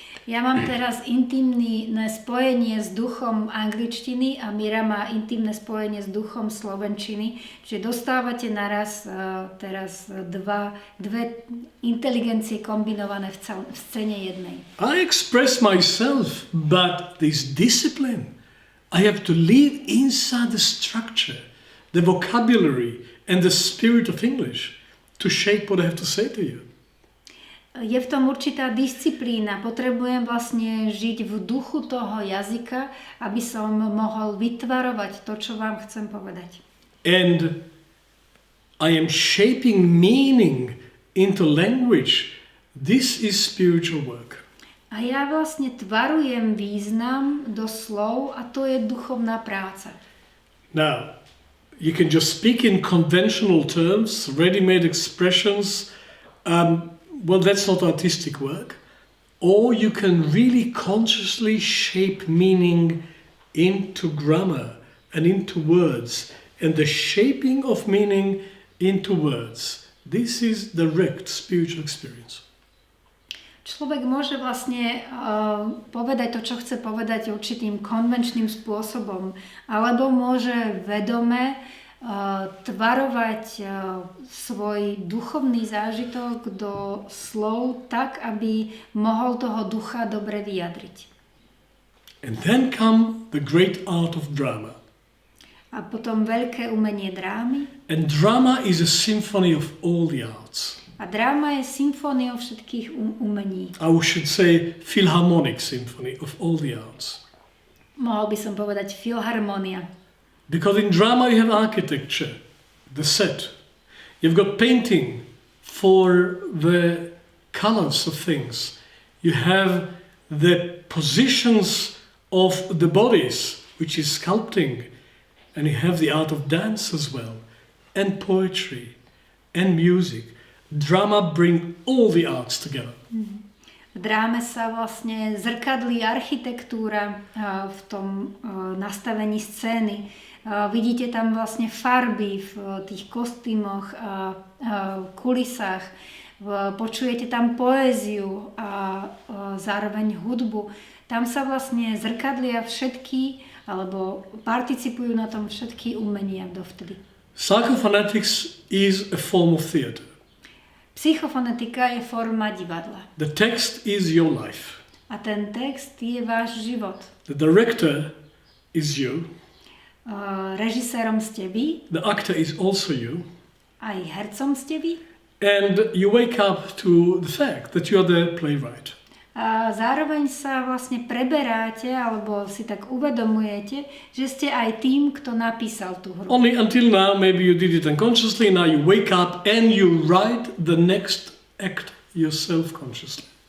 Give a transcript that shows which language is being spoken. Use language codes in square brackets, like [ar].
[sk] Ja mám teraz intimné spojenie s duchom angličtiny a Mira má intimné spojenie s duchom slovenčiny, čiže dostávate naraz teraz dve inteligencie kombinované v scéne jednej. [en] I express myself, but this discipline, I have to live inside the structure, the vocabulary and the spirit of English to shape what I have to say to you. [sk] Je v tom určitá disciplína. Potrebujem vlastne žiť v duchu toho jazyka, aby som mohol vytvarovať to, čo vám chcem povedať. [en] And I am shaping meaning into language. This is spiritual work. [sk] A ja vlastne tvarujem význam do slov a to je duchovná práca. [en] Now, you can just speak in conventional terms, ready-made expressions. Well, that's not artistic work. Or you can really consciously shape meaning into grammar and into words. And the shaping of meaning into words. This is direct spiritual experience. [sk] Človek môže vlastne povedať to, čo chce povedať určitým konvenčným spôsobom, alebo môže vedome tvarovať svoj duchovný zážitok do slov tak, aby mohol toho ducha dobre vyjadriť. [en] And then come the great art of drama. [sk] A potom veľké umenie drámy. [en] And drama is a symphony of all the arts. [sk] A dráma je symfóniou všetkých umení. [en] I should say philharmonic symphony of all the arts. [sk] Mohol by som povedať filharmonia. [en] Because in drama you have architecture, the set. You've got painting for the colors of things. You have the positions of the bodies, which is sculpting. And you have the art of dance as well. And poetry. And music. Drama bring all the arts together. [sk] V dráme sa vlastne zrkadlí architektúra v tom nastavení scény. Vidíte tam vlastne farby v tých kostýmoch a kulisách. Počujete tam poéziu a zároveň hudbu. Tam sa vlastne zrkadlia všetky, alebo participujú na tom všetky umenia dovtedy. [en] Psychophonetics is a form of theater. [sk] Psychofonetika je forma divadla. [en] The text is your life. [sk] A ten text je váš život. [en] The director is you. [sk] Režisérom ste vy. [en] The actor is also you. [sk] Aj hercom ste vy. [en] And you wake up to the fact that you are the playwright. [sk] A zároveň sa vlastne preberáte, alebo si tak uvedomujete, že ste aj tým, kto napísal tú hru. [en] Only until now, maybe you did it unconsciously, now you wake up and you write the next act yourself consciously.